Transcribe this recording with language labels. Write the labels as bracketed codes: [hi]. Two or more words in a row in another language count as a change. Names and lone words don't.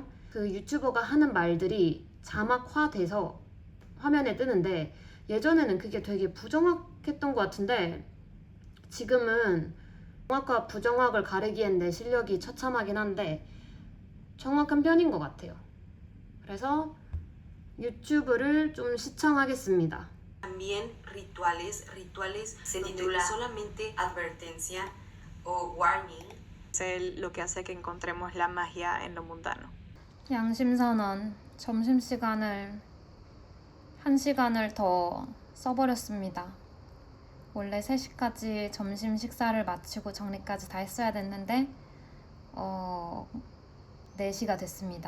[ko] 그 유튜버가 하는 말들이 자막화돼서 화면에 뜨는데 예전에는 그게 되게 부정확했던 것 같은데 지금은 정확과 부정확을 가리기엔 내 실력이 처참하긴 한데 정확한 편인 것 같아요. 그래서 유튜브를 좀 시청하겠습니다. [es] También rituales se titula solamente advertencia o warning. Es lo que hace que encontremos la magia en lo mundano. [ko] 양심선언. 점심시간을 1시간을 더 써버렸습니다. 원래 3시까지 점심 식사를 마치고 정리까지 다 했어야 됐는데 4시가 됐습니다.